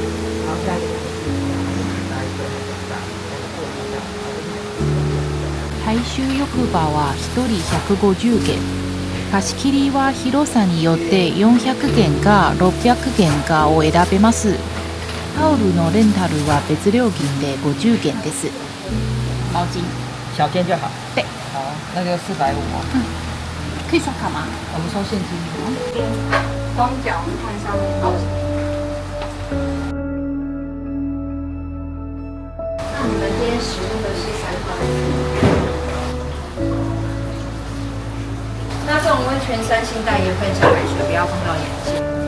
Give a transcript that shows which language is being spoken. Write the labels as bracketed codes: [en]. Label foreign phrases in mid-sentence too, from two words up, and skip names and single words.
[ja] 大衆浴場は1人150元。貸し切りは広さによって400元か600元かを選べます。タオルのレンタルは別料金で50元です。 [zh] 毛巾。小件就好。对。好，那就450哦。可以刷卡吗？我们收现金。双脚换上面。那你们今天使用的是3号。那这种温泉3星带盐分小海水，不要碰到眼睛。